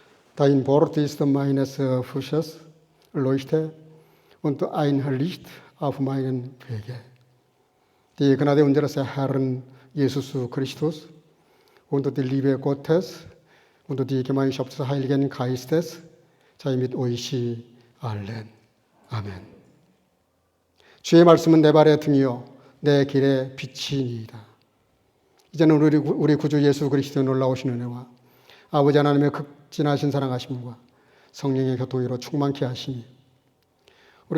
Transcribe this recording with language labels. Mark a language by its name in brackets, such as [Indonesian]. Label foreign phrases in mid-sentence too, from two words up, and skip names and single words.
[German] Dein Wort ist meines Fußes Leuchte und ein Licht auf meinen Wege. Die Gnade unseres Herrn Jesus Christus und die Liebe Gottes und die Gemeinschaft des Heiligen Geistes sei mit euch allen. [Korean] 아멘. 주의 말씀은 내 발의 등이요 내 길의 빛이니이다. 이제는 우리 구주 예수 그리스도의 놀라우신 은혜와 아버지 하나님의 극진하신 사랑하심과 성령의 교통으로 충만케 하시니 우리가